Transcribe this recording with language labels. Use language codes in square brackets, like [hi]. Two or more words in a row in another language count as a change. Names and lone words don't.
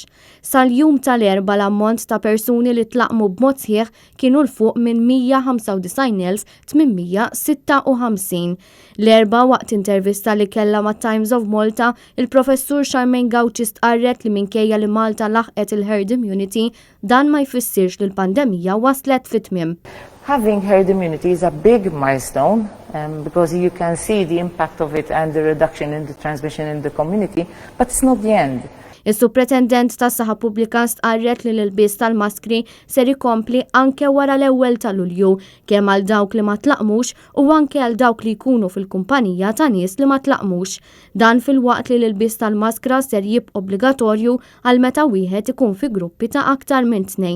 [mt] Sal-jum tal-erba l-ammont ta' persuni li tlaqmu b'mod sħiħ kienu l-fuq minn 195,856. L-erba waqt intervista li kella ma' Times of Malta, il-professur Charmaine Gawci stqarret li minkejja li Malta laħqet il- [en] herd immunity [mt] dan ma jfissirx li l-pandemija waslet fit-tmiem. [en] Having herd immunity is a big milestone because you can see the impact of it and the reduction in the transmission in the community, but it's not the end. [mt] Is-Supretendent tas-Saħħa Pubblika stqarret li l-ilbies tal-maskri ser ikompli anke wara l-ewwel ta' Lulju kemm għal dawk li ma tlaqmux u anke għal dawk li jkunu fil-kumpanija ta' nies li ma tlaqmux. Dan fil-waqt li l-ilbies tal-maskra ser jibqa' obbligatorju għal meta wieħed ikun fi gruppi ta' aktar minn 2.